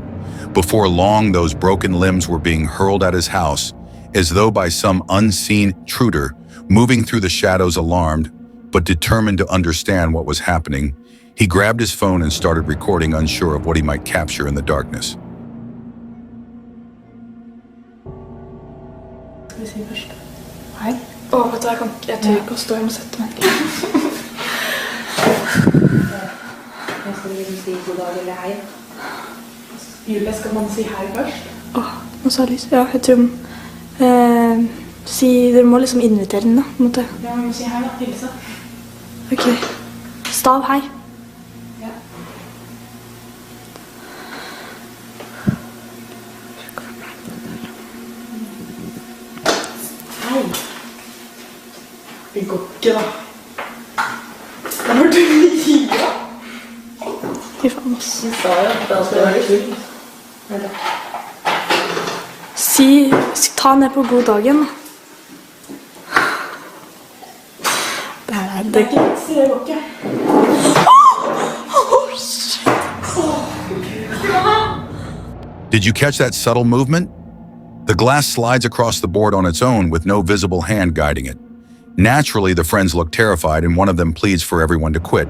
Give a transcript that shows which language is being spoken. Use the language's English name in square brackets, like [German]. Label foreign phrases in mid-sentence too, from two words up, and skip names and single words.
[English] Before long, those broken limbs were being hurled at his house, as though by some unseen intruder. Moving through the shadows, alarmed, but determined to understand what was happening, he grabbed his phone and started recording, unsure of what he might capture in the darkness. [Swedish] Ska vi se först? Hej. Vet du, jag tycker på stå, jag måste sätta mig. Jag ska liksom si god dag eller hej. Julia, ska man si hej först? [Norwegian] Nå sa Lise. Ja, jeg tror dere må liksom invitere den da, på en måte. Ja, vi må si hei da, hilse. Ok. Stav, hei. Ja. Hei. Det går ikke da. Det har du mye. Fy faen, ass. Du sa jo at det skulle være slutt. Ta ned på god dagen. Det er ikke lekser, det går ikke. [English] Did you catch that subtle movement? The glass slides across the board on its own with no visible hand guiding it. Naturally, the friends look terrified and one of them pleads for everyone to quit.